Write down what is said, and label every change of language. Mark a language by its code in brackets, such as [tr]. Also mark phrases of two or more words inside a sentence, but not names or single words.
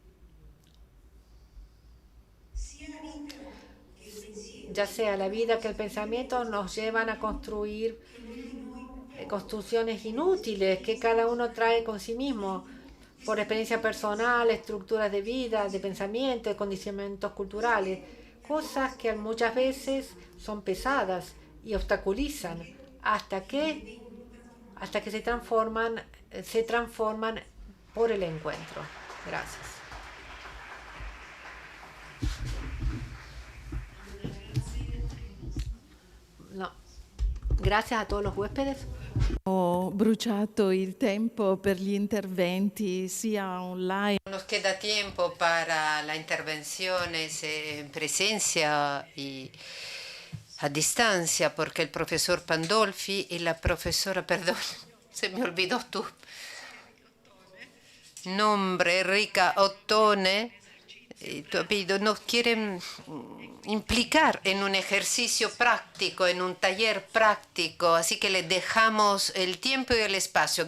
[es] Ya sea la vida que el pensamiento nos llevan a construir construcciones inútiles que cada uno trae con sí mismo, por experiencia personal, estructuras de vida, de pensamiento, de condicionamientos culturales, cosas que muchas veces son pesadas y obstaculizan hasta que, hasta que se transforman por el encuentro. Gracias. No. Gracias a todos los huéspedes. [it] Ho bruciato il tempo per gli interventi sia online. [es] Nos queda tiempo para las intervenciones en presencia y a distancia, porque el profesor Pandolfi y la profesora, perdón, se me olvidó tu nombre, Enrica Ottone, tu apellido, nos quieren implicar en un ejercicio práctico, en un taller práctico, así que le dejamos el tiempo y el espacio.